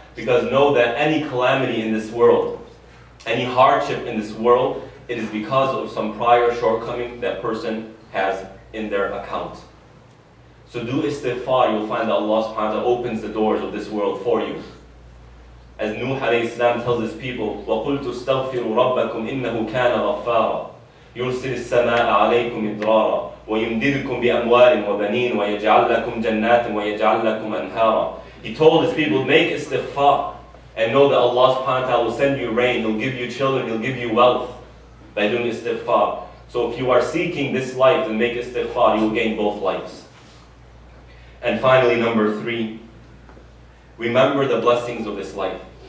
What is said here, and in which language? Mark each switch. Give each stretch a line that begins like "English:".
English: Because know that any calamity in this world, any hardship in this world, it is because of some prior shortcoming that person has in their account. So do istighfar, you'll find that Allah subhanahu wa ta'ala opens the doors of this world for you. As Nuh alayhi salam tells his people,
Arabic: وَقُلْتُ اسْتَغْفِرُوا رَبَّكُمْ إِنَّهُ كَانَ غَفَّارًا يُرْسِلِ السَّمَاءَ عَلَيْكُمْ إِدْرَارًا وَيُمْدِدْكُمْ بِأَمْوَالٍ وَبَنِينَ وَيَجْعَلْ لَكُمْ جَنَّاتٍ وَيَجْعَلْ لَكُمْ أَنْهَارًا.
English: He told his people, make istighfar and know that Allah subhanahu wa ta'ala will send you rain, He'll give you children, He'll give you wealth by doing istighfar. So if you are seeking this life, then make istighfar, you will gain both lives. And finally, number 3, remember the blessings of this life.